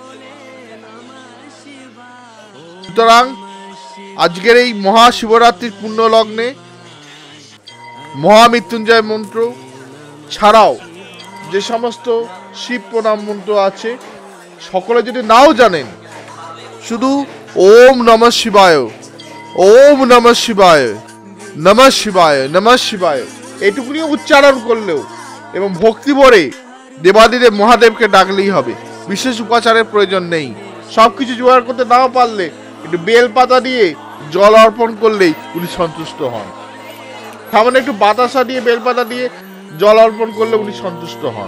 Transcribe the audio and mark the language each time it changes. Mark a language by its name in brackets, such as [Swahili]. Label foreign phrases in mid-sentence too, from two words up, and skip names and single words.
[Bangla] সুতরাং আজকের এই মহাশিবরাত্রির পূর্ণ লগ্নে মহামৃত্যুঞ্জয় মন্ত্র ছাড়াও যে সমস্ত শিব প্রণাম মন্ত্র আছে, সকলে যদি নাও জানেন, শুধু [Sanskrit] ওম নমঃ শিবায়, ওম নমঃ শিবায়, নমঃ শিবায়, নমঃ শিবায় [Bangla] এটুকুনি উচ্চারণ করলেও এবং ভক্তি ভরে দেবাদিদেব মহাদেবকে ডাকলেই হবে। বিশেষ উপাচারের প্রয়োজন নেই। সবকিছু জোগাড় করতে নাও পারলে একটু বেলপাতা দিয়ে জল অর্পণ করলেই উনি সন্তুষ্ট হন। সামান্য একটু বাতাসা দিয়ে, বেলপাতা দিয়ে জল অর্পণ করলে উনি সন্তুষ্ট হন।